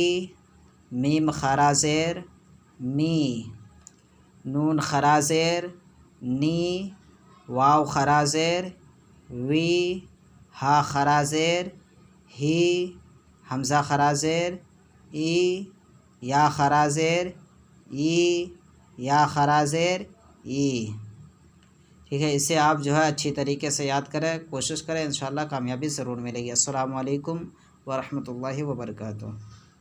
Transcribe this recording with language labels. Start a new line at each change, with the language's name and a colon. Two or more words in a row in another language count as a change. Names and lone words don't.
Urdu: میم خرا زیر می، نون خرا زیر نی، واو خرا زیر وی، ہا خرا زیر ہی، حمزہ خرا زیر ای، یا خرا زیر ای، یا خرا زیر ای، ٹھیک ہے۔ اسے آپ جو ہے اچھی طریقے سے یاد کریں، کوشش کریں، انشاءاللہ کامیابی ضرور ملے گی۔
Arabic: السلام علیکم ورحمۃ اللہ وبرکاتہ۔